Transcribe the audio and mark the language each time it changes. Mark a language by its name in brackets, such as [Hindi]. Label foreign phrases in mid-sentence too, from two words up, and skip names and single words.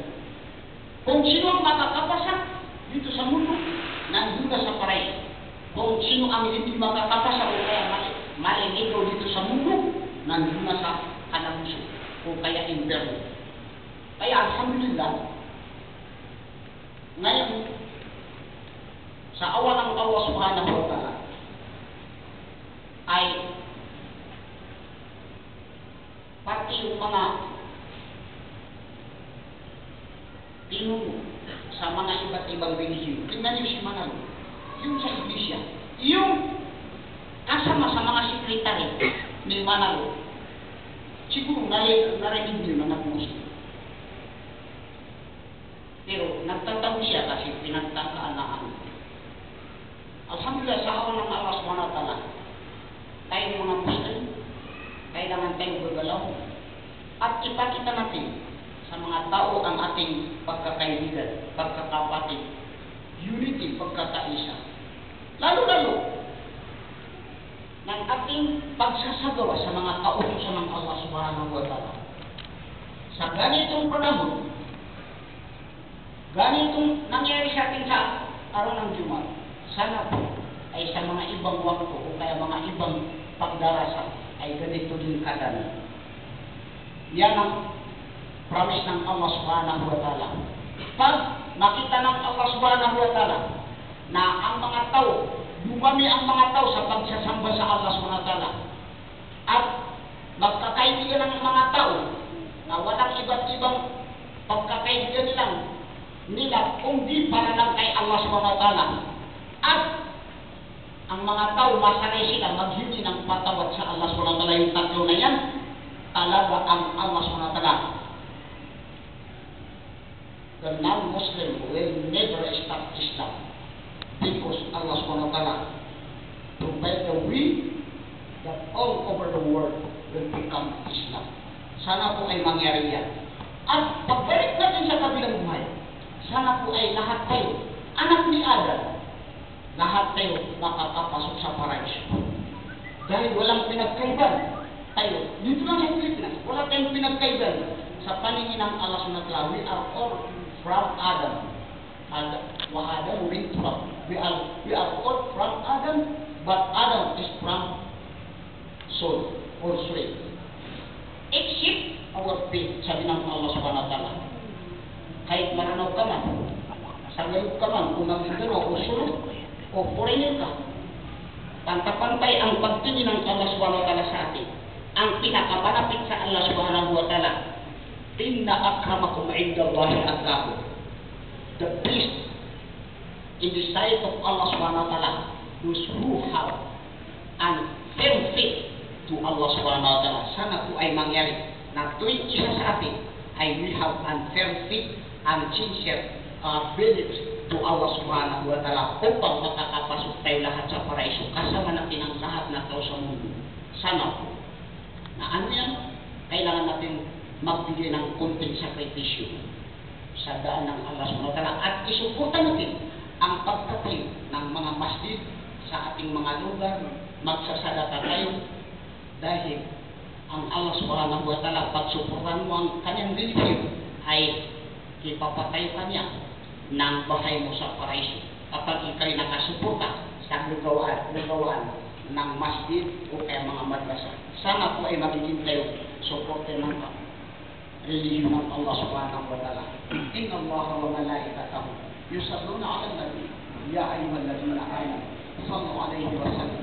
[Filipino] Kung sino ang makakapasak dito sa mundo, nandun na sa paraiso. Kung sino ang hindi makakapasak o kaya maliligaw dito sa mundo, nandun na sa kalabuso o kaya inferno. Kaya alhamdulillah, ngayon, sa awa ng Allah [Arabic] سبحانه وتعالى, [Filipino] ay pati yung mga pinuno sa mga iba't ibang relihiyon. Tingnan niyo si Manalo, yung sa iglesia, yung kasama sa mga sekretary ni Manalo, siguro narinig niyo na nag-Muslim. Pero nagtatago siya kasi pinagtataanaan. Alhamdulillah, sa awa ng Allah [Arabic] سبحانه وتعالى, [Filipino] tayo mga Muslim, kailangan tayong gagalaw at ipakita natin sa mga tao ang ating pagkakaibigan, pagkakapatid, unity, pagkakaisa. Lalo-lalo ng ating pagsasagawa sa mga kautusan ng Allah [Arabic] سبحانه وتعالى. [Filipino] Sa ganitong panahon, ganitong nangyari sa atin sa araw ng Jumat, sana po ay sa mga ibang wakto o kaya mga ibang pagdarasal ay ganito din kadali. Yan ang promise ng Allah [Arabic] سبحانه وتعالى. [Filipino] Pag makita ng Allah [Arabic] سبحانه وتعالى [Filipino] na ang mga tao, dumami ang mga tao sa pagsasamba sa Allah [Arabic] سبحانه وتعالى [Filipino] at magkakaibigan ng mga tao na walang iba't ibang pagkakaibigan nila kundi para lang kay Allah [Arabic] سبحانه وتعالى [Filipino] at ang mga tao masanay sila maghingi ng patawad sa Allah [Arabic] سبحانه وتعالى. [Filipino] Yung tatlo na yan, talaga ang Allah [Arabic] سبحانه وتعالى. [English] The non-Muslim will never stop Islam because Allah [Arabic] سبحانه وتعالى [English] provide the way that all over the world will become Islam. [Filipino] Sana po ay mangyari yan. At pagbalik natin sa kabilang buhay, sana po ay lahat tayo, anak ni Adam, lahat tayo makakapasok sa paraiso. Dahil walang pinagkaiban tayo. Dito lang sa Pilipinas, wala tayong pinagkaiban sa paningin ng Allah [Arabic] سبحانه وتعالى. [English] We are all from Adam. Wa Adam went from. We are all from Adam, but Adam is from soul or soul. Except our faith, [Filipino] sabi ng Allah [Arabic] سبحانه وتعالى. [Filipino] Kahit maranaw ka man, sagayog ka man, kung magigano o sulod, o foreigner ka, pantapantay ang pagtingin ng Allah [Arabic] سبحانه وتعالى [Filipino] sa atin. Ang pinakamalapit sa [Arabic] Allah سبحانه وتعالى إن أكرمكم عند الله أتقاكم. [English] The best in the sight of Allah [Arabic] سبحانه وتعالى, [English] those who have an firm faith to Allah [Arabic] سبحانه وتعالى. [Filipino] Sana po ay mangyari na tuwing isa sa atin ay [English] we have an firm faith and sincere beliefs to [Filipino] Allah [Arabic] سبحانه وتعالى [Filipino] upang makakapasok tayo lahat sa paraiso kasama natin ang lahat na tao sa mundo. Sana po na ano yan, kailangan natin magbigay ng konting sakripisyo sa daan ng Allah [Arabic] سبحانه وتعالى [Filipino] at isuporta natin ang pagtatayo ng mga masjid sa ating mga lugar. Magsasalata tayo dahil ang Allah [Arabic] سبحانه وتعالى [Filipino] pagsuportahan mo ang kanyang relihiyon ay ipapatayo kanya ng bahay mo sa paraiso kapag ikay nakasuporta sa gagawaan ng masjid o kaya mga madrasa. Sana po ay magiging tayo suporte ng relihiyon ng Allah [Arabic] سبحانه وتعالى. إن الله وملائكته يصلون على النبي يا أيها الذين آمنوا صلوا عليه و